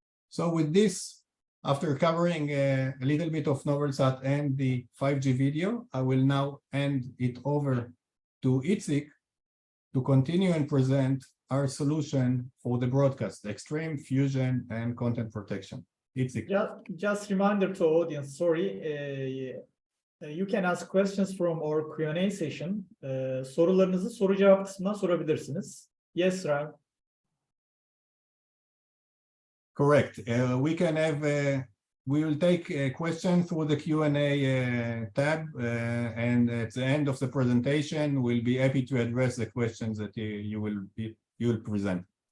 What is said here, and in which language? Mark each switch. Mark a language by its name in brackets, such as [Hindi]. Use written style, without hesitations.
[English] So with this, after covering a little bit of Novelsat and the 5G video, I will now hand it over to Itzik to continue and present our solution for the broadcast, extreme fusion and content protection. Itzik. Just reminder to audience, sorry, you can ask questions from our Q&A session. [Turkish] Sorularınızı soru cevap kısmından sorabilirsiniz. [English] Yes, Ryan. Correct. We will take a question through the Q&A tab, and at the end of the presentation, we'll be happy to address the questions that you will present.